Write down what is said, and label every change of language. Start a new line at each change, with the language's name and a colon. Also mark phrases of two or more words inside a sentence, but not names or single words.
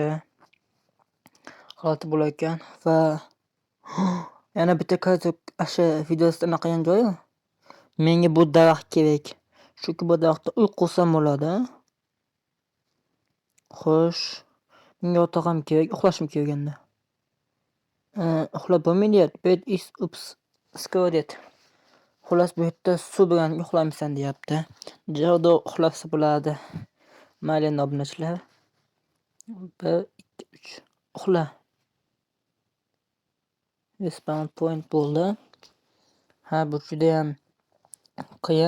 Uzbek: G'alati bo'lar ekan va yana bitta o'sha videosida unaqa qilgan joyi. Menga bu daraxt kerak. Chunki bu daraxtda uy qursam bo'ladi. Xo'sh, menga yotoq ham kerak, uxlashim kerak endi. Uxlab bo'lmaydi.
English: Bed is screwed.
Uzbek: Xullas bu yerda suv bilan uxlaymisan deyapti. Jodo uxlasa bo'ladi. Mayli endi obunachilar. 1 2 3 uxla.
English: Respawn point
Uzbek: bo'ldi. Bu juda ham qiyin.